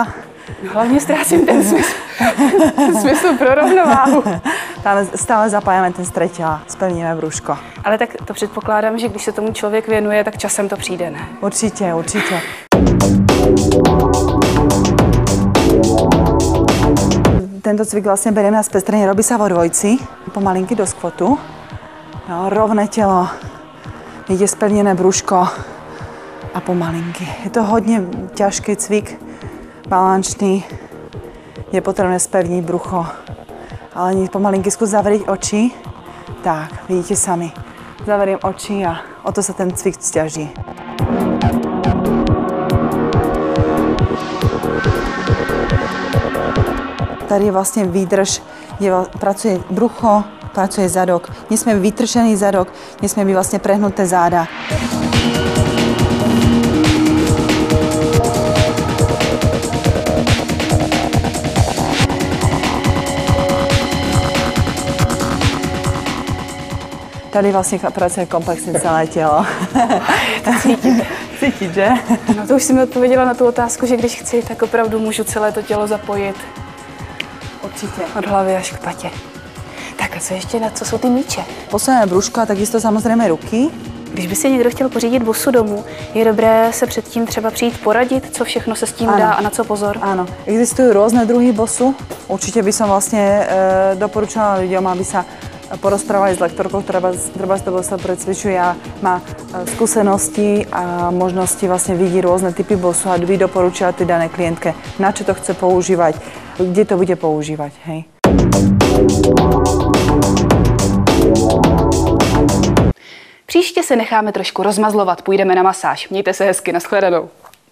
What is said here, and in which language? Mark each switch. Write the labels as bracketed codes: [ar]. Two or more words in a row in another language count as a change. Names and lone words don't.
[cs] No, hlavně ztrácím ten smysl pro rovnováhu. [sk] Tam stále zapájame ten stred těla, spevníme brúško. [cs] Ale tak to předpokládám, že když se tomu člověk věnuje, tak časem to přijde, ne? Určitě, určitě. Tento cvik vlastně bereme na spestrenie, [sk] robí sa vo dvojci, pomalinky do skvotu. Jo, rovné tělo, ide spevnené brúško a pomalinky. Je to hodně ťažký cvik, balančný, je potrebné spevniť brucho, ale pomalinky skús zavrieť oči. Tak, vidíte sami, zavriem oči a o to sa ten cvik sťaží. [cs] Tady je vlastně výdrž, kde pracuje brucho, pracuje zadok. [sk] Nesmie byť vytršený zadok, nesmie byť vlastne prehnuté záda. [cs] Tady vlastně pracuje komplexně celé tělo. To cítím. Cítit, že? No to už jsi mi odpověděla na tu otázku, že když chci, tak opravdu můžu celé to tělo zapojit. [sk] Určite. [cs] Od hlavy až k patě. Tak a co ještě, co jsou ty míče? [sk] Posledné brúško a takisto samozrejme ruky. [cs] Když by si někdo chtěl pořídit bosu domů, je dobré se předtým třeba přijít poradit, co všechno se s tím dá a na co pozor? [sk] Áno, existujú rôzne druhy bosu. Určite by som vlastne doporučala ľuďom, aby sa porozprávali s lektorkou, ktorá to bosa precvičuje a má skúsenosti a možnosti vlastne vidí rôzne typy bosu a by doporučila tej danej klientke, na čo to chce používať, kde to bude používať, hej. [cs] Příště se necháme trošku rozmazlovat, půjdeme na masáž. Mějte se hezky, nashledanou.